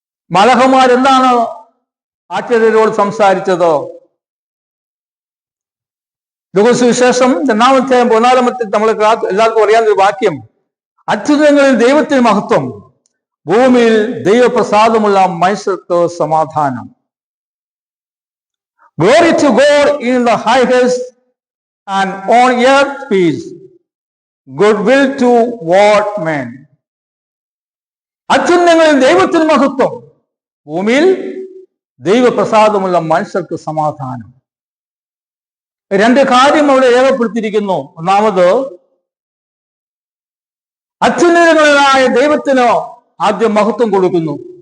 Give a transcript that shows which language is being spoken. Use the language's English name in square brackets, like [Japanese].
[Malayalam] മലഹമാരെന്താണ് ആചാര്യരോട് സംസാരിച്ചത്? ലൂക്കോസ് സുവിശേഷം 2-ാം അധ്യായം 14 നമ്മൾ എല്ലാവർക്കും അറിയാവുന്ന ഒരു വാക്യം, അത്യുന്നതങ്ങളിൽ ദൈവത്തിന് മഹത്വം, ഭൂമിയിൽ ദൈവപ്രസാദമുള്ള മനുഷ്യർക്ക് സമാധാനം. [English] Glory to God in the highest, and on earth peace, goodwill toward men. [Malayalam] അത്യുന്നതങ്ങളിൽ ദൈവത്തിന് മഹത്വം, ഭൂമിയിൽ ദൈവപ്രസാദമുള്ള മനുഷ്യർക്ക് സമാധാനം. രണ്ട് കാര്യം അവിടെ രേഖപ്പെടുത്തിയിരിക്കുന്നു. ഒന്നാമത്, അത്യുന്നതങ്ങളായ ദൈവത്തിന് ആദ്യം മഹത്വം കൊടുക്കുന്നു.